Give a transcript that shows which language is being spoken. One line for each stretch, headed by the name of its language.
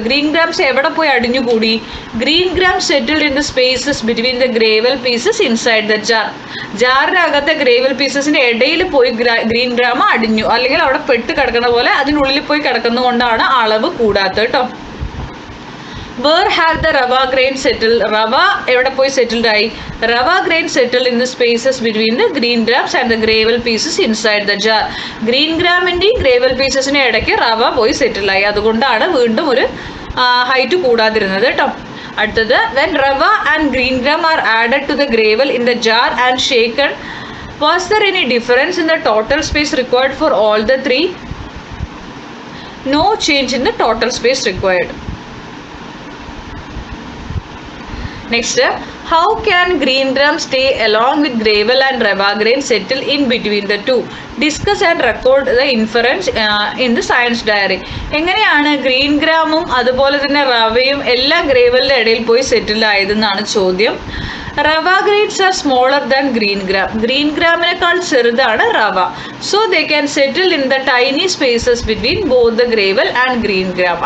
Malayalam: Green grams എവിടെ പോയി അടിഞ്ഞുകൂടി?
English: Green gram settled in the spaces between the gravel pieces inside the jar.
Malayalam: ജാറിനകത്തെ gravel പീസസിൻ്റെ ഇടയിൽ പോയി green gram അടിഞ്ഞു, അല്ലെങ്കിൽ അവിടെ പെട്ട് കിടക്കുന്ന പോലെ അതിനുള്ളിൽ പോയി കിടക്കുന്നതുകൊണ്ടാണ് അളവ് കൂടാത്തത് കേട്ടോ.
English: Where have the rava grain settled?
Malayalam: Rava എവിടെ പോയി സെറ്റിൽഡ് ആയി?
English: Rava grain settled in the spaces between the green grams and the gravel pieces inside the jar.
Malayalam: Green ഗ്രാമിൻ്റെയും gravel പീസസിൻ്റെ ഇടയ്ക്ക് റവ പോയി സെറ്റിൽ ആയി. അതുകൊണ്ടാണ് വീണ്ടും ഒരു ഹൈറ്റ് കൂടാതിരുന്നത് കേട്ടോ.
English: അടുത്തത്, when rava and green gram are added to the gravel in the jar and shaken, was there any difference in the total space required for all the three? No change in the total space required. Next, how can green gram stay along with gravel and rava grain settle in between the two? Discuss and record the inference in the science diary.
Malayalam: എങ്ങനെയാണ് green ഗ്രാമും അതുപോലെ തന്നെ റവയും എല്ലാം ഗ്രേവലിൻ്റെ ഇടയിൽ പോയി സെറ്റിൽ ആയതെന്നാണ് ചോദ്യം.
English: Rava grains are smaller than green gram.
Malayalam: Green ഗ്രാമിനേക്കാൾ ചെറുതാണ് റവ.
English: So they can settle in the tiny spaces between both the gravel and green gram.